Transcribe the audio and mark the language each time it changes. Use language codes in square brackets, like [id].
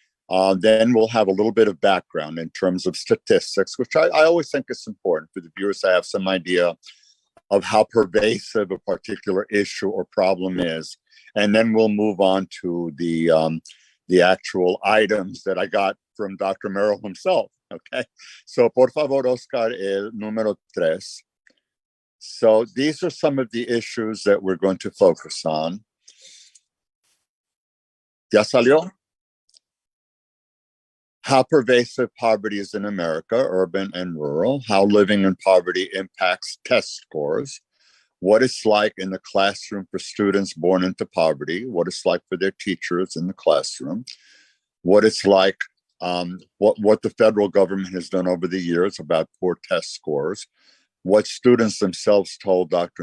[en] Then we'll have a little bit of background in terms of statistics, which I always think is important for the viewers to have some idea of how pervasive a particular issue or problem is. And then we'll move on to the actual items that I got from Dr. Merrill himself, okay? [es] So, por favor, Oscar, el número 3. [en] So these are some of the issues that we're going to focus on. [es] ¿Ya salió? [en] How pervasive poverty is in America, urban and rural, how living in poverty impacts test scores, what it's like in the classroom for students born into poverty, what it's like for their teachers in the classroom, what it's like, what the federal government has done over the years about poor test scores, what students themselves told Dr.